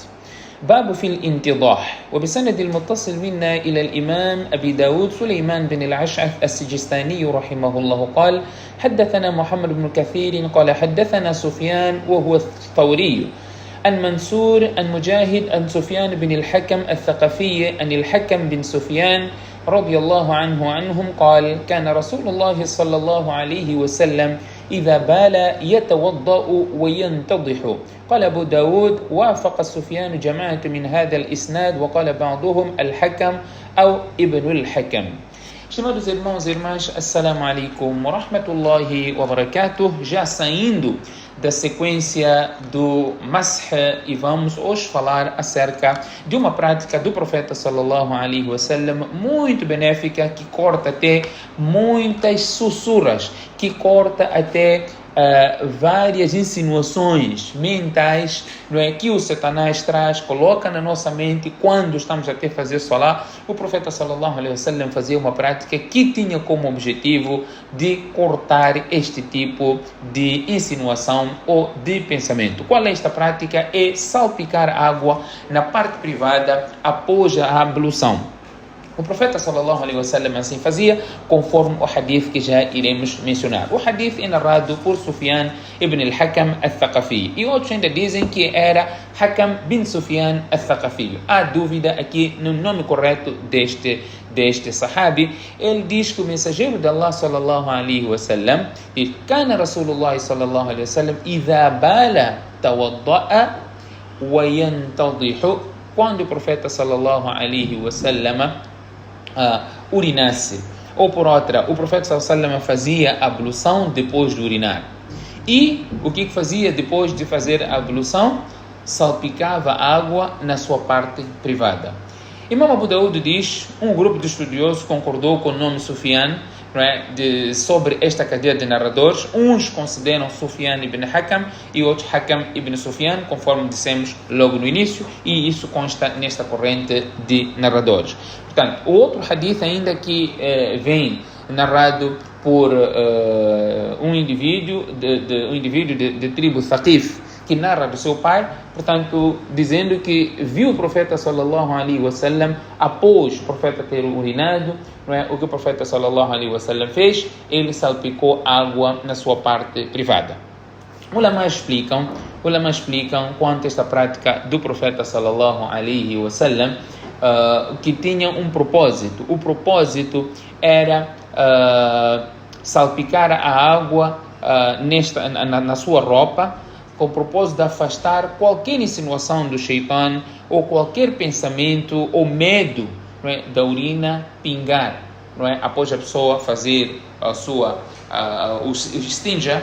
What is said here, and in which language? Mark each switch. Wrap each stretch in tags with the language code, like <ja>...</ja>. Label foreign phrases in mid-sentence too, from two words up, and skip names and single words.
<ar>باب في الانتضاح وبسند المتصل منا إلى الإمام أبي داود سليمان بن العشعث السجستاني رحمه الله قال: حدثنا محمد بن كثير قال حدثنا سفيان وهو الثوري عن منصور عن مجاهد عن سفيان بن الحكم الثقفي عن الحكم بن سفيان رضي الله عنهم قال: كان رسول الله صلى الله عليه وسلم إذا بال يتوضأ وينتضح. قال أبو داود: وافق سفيان جماعة من هذا الإسناد وقال بعضهم الحكم أو ابن الحكم.</ar> <pt>Estimados irmãos e irmãs,</pt> <ar>السلام عليكم ورحمة الله وبركاته.</ar> <pt>Já saindo da sequência do Mash, e vamos hoje falar acerca de uma prática do profeta</pt> <ar>صلى الله عليه وسلم</ar> <pt>muito benéfica, que corta até muitas sussurras, que corta até várias insinuações mentais, não é, que o Satanás traz, coloca na nossa mente quando estamos até fazer salah. O profeta</pt> <ar>صلى الله عليه وسلم</ar> <pt>fazia uma prática que tinha como objetivo de cortar este tipo de insinuação ou de pensamento. Qual é esta prática? É salpicar água na parte privada após a ablução. O profeta</pt> <ar>صلى الله عليه وسلم</ar> <pt>assim fazia, conforme o hadith que já iremos mencionar. O hadith é narrado por Sufyan ibn al-Hakam al-Thaqafi, e outros ainda dizem que era Hakam bin Sufyan al-Thaqafi. Há dúvida aqui no nome correto deste sahabi. Ele diz que o mensageiro de Allah</pt> <ar>صلى الله عليه وسلم</ar> <pt>diz:</pt> <ar>كان رسول الله صلى الله عليه وسلم إذا بال توضأ وينتضح.</ar> <pt>Quando o profeta</pt> <ar>صلى الله عليه وسلم</ar> <pt>urinasse, ou por outra, o profeta</pt> <ar>صلى الله عليه وسلم</ar> <pt>fazia ablução depois de urinar. E o que fazia depois de fazer a ablução? Salpicava água na sua parte privada. Imam Abu Daud diz: um grupo de estudiosos concordou com o nome Sufyan, não é, sobre esta cadeia de narradores. Uns consideram Sufyan ibn Hakam e outros Hakam ibn Sufyan, conforme dissemos logo no início, e isso consta nesta corrente de narradores. Portanto, o outro hadith ainda que vem narrado por um indivíduo de tribo Thaqif, que narra do seu pai, portanto, dizendo que viu o profeta</pt> <ar>صلى الله عليه وسلم</ar> <pt>após o profeta ter urinado, não é? O que o profeta</pt> <ar>صلى الله عليه وسلم</ar> <pt>fez? Ele salpicou água na sua parte privada. Ulama explicam quanto a esta prática do profeta</pt> <ar>صلى الله عليه وسلم,</ar> <pt>que tinha um propósito. O propósito era salpicar a água na sua roupa, com o propósito de afastar qualquer insinuação do Shaitan ou qualquer pensamento ou medo, não é, da urina pingar, não é, após a pessoa fazer o istinja.</pt>